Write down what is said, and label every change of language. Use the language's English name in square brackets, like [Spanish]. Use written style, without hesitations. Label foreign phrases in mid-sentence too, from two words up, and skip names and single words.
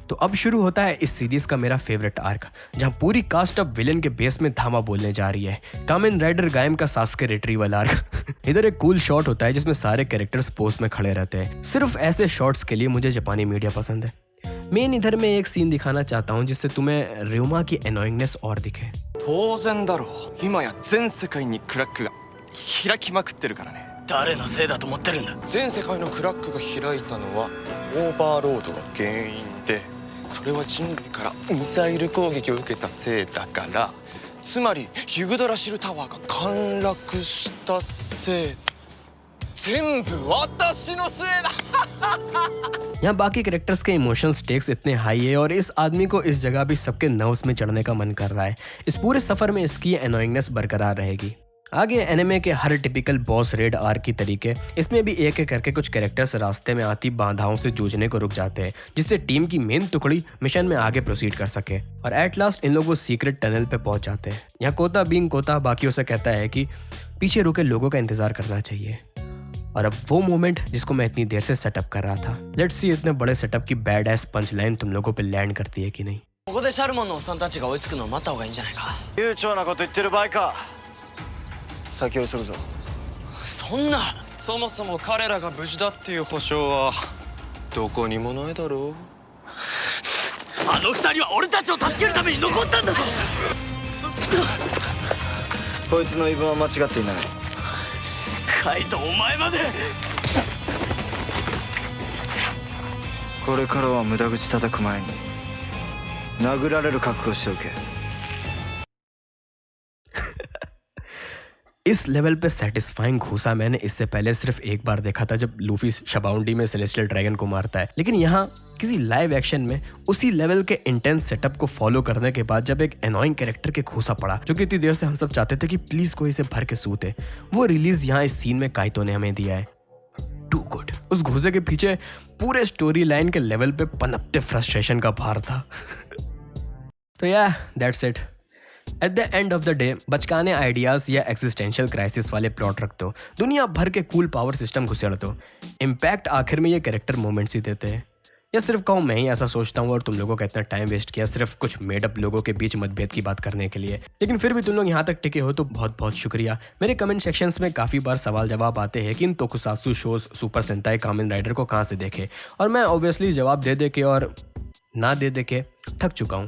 [Hindi] तो अब शुरू होता है इस सीरीज का मेरा [English] favorite arc, [Hindi] जहाँ पूरी कास्ट अब विलेन के बेस में धामा बोलने जा रही है। कामिन राइडर गायम का सास्के [English] retrieval arc. [Hindi] इधर एक [English] cool shot [Hindi] होता है जिसमें सारे कैरेक्टर्स पोज में खड़े रहते हैं। सिर्फ ऐसे शॉट्स के लिए मुझे जापानी मीडिया पसंद है। मेन इधर मैं एक सीन दिखाना चाहता हूँ जिससे तुम्हें रेउमा की एनोइंगनेस और दिखे। [Japanese] 当然だろう。今や全世界にクラックが開きまくってるからね。誰のせいだと思ってるんだ。全世界のクラックが開いたのはオーバーロードが原因で、それは人類からミサイル攻撃を受けたせいだから、つまりユグドラシルタワーが陥落したせい。全部私のせいだ。 [Hindi] यहाँ बाकी कैरेक्टर्स के [English] emotional stakes [Hindi] इतने हाई है और इस आदमी को इस जगह भी सबके नर्व्स में चढ़ने का मन कर रहा है। इस पूरे सफर में इसकी एनोइंगनेस बरकरार रहेगी। आगे एनिमे के हर [English] typical boss raid arc [Hindi] की तरीके इसमें भी एक एक करके कुछ कैरेक्टर्स रास्ते में आती बाधाओं से जूझने को रुक जाते हैं, जिससे टीम की मेन टुकड़ी मिशन में आगे प्रोसीड कर सके और [English] at last [Hindi] इन लोगों [English] secret tunnel [Hindi] पे पहुंच जाते हैं। यहाँ कोता बीइंग कोता बाकियों से कहता है कि पीछे रुके लोगों का इंतजार करना चाहिए। और अब वो मोमेंट जिसको मैं इतनी देर से सेटअप कर रहा था। [English] let's see [Hindi] इतने बड़े सेटअप की [English] bad ass punch line [Hindi] तुम लोगों पे लैंड करती है कि नहीं। [Japanese] ここでシャルモンのおっさんたちが追いつくのを待った方がいいんじゃないか。悠長なこと言ってる場合か。先を急ぐぞ。そんな。そもそも彼らが無事だっていう保証はどこにもないだろう。あの二人は俺たちを助けるために残ったんだぞ。こいつの言い分は間違っていない。カイト、お前まで。これからは無駄口叩く前に殴られる覚悟しておけ。 [Hindi] इस लेवल पे सेटिस्फाइंग घूसा मैंने इससे पहले सिर्फ एक बार देखा था जब लूफी शबाउंडी में [English] celestial dragon [Hindi] को मारता है, लेकिन यहाँ किसी [English] live action [Hindi] में उसी लेवल के [English] intense setup [Hindi] को फॉलो करने के बाद जब एक [English] annoying character [Hindi] के घूसा पड़ा जो कि इतनी देर से हम सब चाहते थे कि प्लीज कोई इसे भर के सूते, वो रिलीज यहाँ इस सीन में काइतो ने हमें दिया है। [English] too good. [Hindi] उस घूसे के पीछे पूरे [English] story line [Hindi] के लेवल पे पनपते फ्रस्ट्रेशन का भार था। तो या [English] that's it. at the end of the day [Hindi] बचकाने आइडियाज या [English] existential crisis [Hindi] वाले प्लॉट रख दो, दुनिया भर के [English] cool power system [Hindi] घुसेड़ दो, इम्पैक्ट आखिर में ये [English] character moments [Hindi] ही देते हैं। या सिर्फ कहूँ मैं ही ऐसा सोचता हूँ और तुम लोगों का इतना [English] time waste [Hindi] किया सिर्फ कुछ मेडअप लोगों के बीच मतभेद की बात करने के लिए। लेकिन फिर भी तुम लोग यहाँ तक टिके हो तो बहुत बहुत शुक्रिया। मेरे [English] comment sections [Hindi] में काफ़ी बार सवाल जवाब आते हैं कि इन तोकुसात्सु शोज सुपर सेंताई कामेन राइडर को कहाँ से देखे, और मैं ऑब्वियसली जवाब दे के और ना दे के थक चुका हूँ।